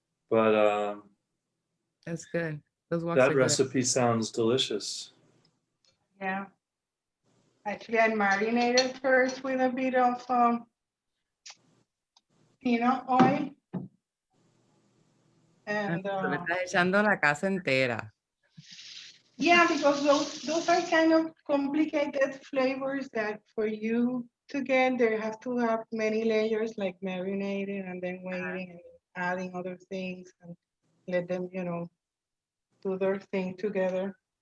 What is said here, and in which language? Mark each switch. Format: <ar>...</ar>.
<en>But That's good. Those walks that are good. recipe sounds delicious. Yeah. Actually, I marinated first with a bit of peanut oil. And</en> <es>Le estás echando la casa entera.</es> <en>yeah, because those are kind of complicated flavors that for you to get, there has to have many layers, like marinating and then waiting and adding other things and let them, you know, do their thing together.</en>